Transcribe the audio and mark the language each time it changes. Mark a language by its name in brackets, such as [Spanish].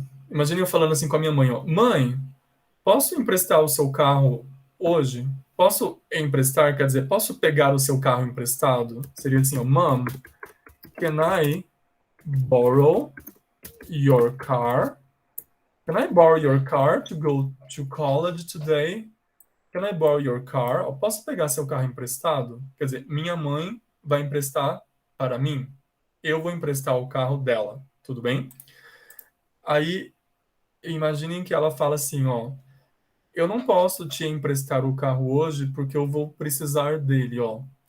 [Portuguese] Imagine eu falando assim com a minha mãe, ó. Mãe, posso emprestar o seu carro hoje? Posso emprestar, quer dizer, posso pegar o seu carro emprestado? Seria assim, ó. [English] Mom, can I borrow your car? Can I borrow your car to go to college today? Can I borrow your car? [Portuguese] Eu posso pegar seu carro emprestado? Quer dizer, minha mãe vai emprestar para mim. Eu vou emprestar o carro dela. Tudo bem? Aí, imaginem que ela fala assim, ó. Eu não posso te emprestar o carro hoje porque eu vou precisar dele, ó.